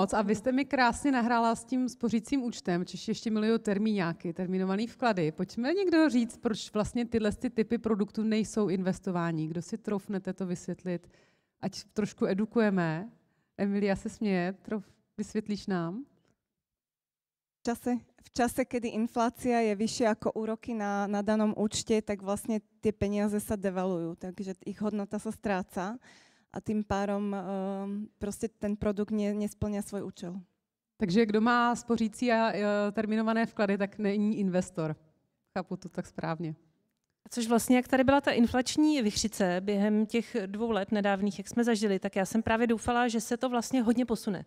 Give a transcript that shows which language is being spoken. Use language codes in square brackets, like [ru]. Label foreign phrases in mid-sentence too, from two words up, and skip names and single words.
[cs] A vy jste mi krásně nahrála s tím spořícím účtem, Češi ještě milují termíňáky, termínovaný vklady. Pojďme někdo říct, proč vlastně tyhle typy produktů nejsou investování. Kdo si troufnete to vysvětlit? Ať trošku edukujeme. Emilia se směje, vysvětlíš nám? [sk] V čase, kedy inflácia je vyššia ako úroky na danom účte, tak vlastne tie peniaze sa devalujú, takže ich hodnota sa stráca. [cs] A tým pádom prostě ten produkt nesplňá svůj účel. Takže kdo má spořící a terminované vklady, tak není investor. Chápu to tak správně. Což vlastně, jak tady byla ta inflační vichřice během těch 2 let nedávných, jak jsme zažili, tak já jsem právě doufala, že se to vlastně hodně posune.